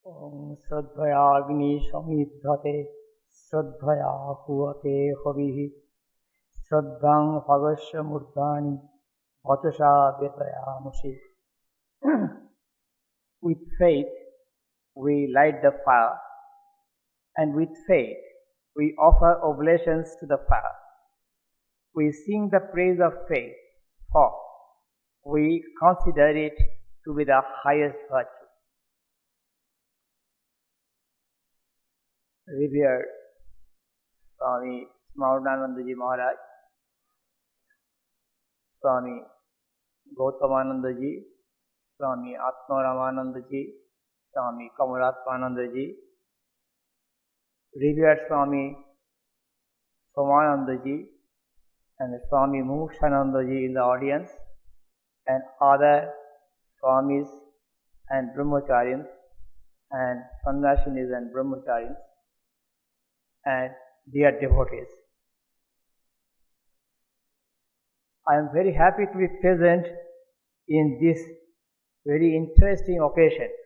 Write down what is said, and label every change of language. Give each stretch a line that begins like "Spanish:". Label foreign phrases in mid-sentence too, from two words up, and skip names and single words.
Sanskrit: ॐ श्रद्धयाग्नि समिद्धते श्रद्धया हुवते हविः श्रद्धां भगस्य मूर्धानि वचसा व्यतयामुषि.
English: With faith we light the fire, and with faith we offer oblations to the fire. We sing the praise of faith, for we consider it to be the highest virtue. Revered Swami Prabhananda ji Maharaj, Swami Gautamananda ji, Swami Atmaramananda ji, Swami Kamalatmananda ji, Revered Swami Somananda ji, and Swami Mukshananda ji in the audience, and other Swamis and Brahmacharyas and Sannasinis and Brahmacharyas and dear devotees. I am very happy to be present in this very interesting occasion.